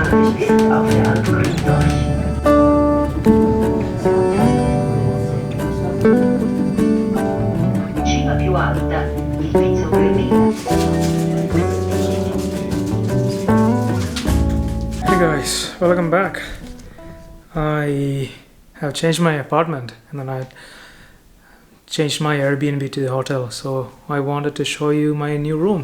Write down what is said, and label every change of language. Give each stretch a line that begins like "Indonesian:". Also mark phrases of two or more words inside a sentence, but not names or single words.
German: bis auf der Alp Grum durch.
Italian: Cima più alta, il pizzo Bernina.
English: Hey guys, welcome back. I have changed my apartment and then I changed my Airbnb to the hotel, so I wanted to show you my new room.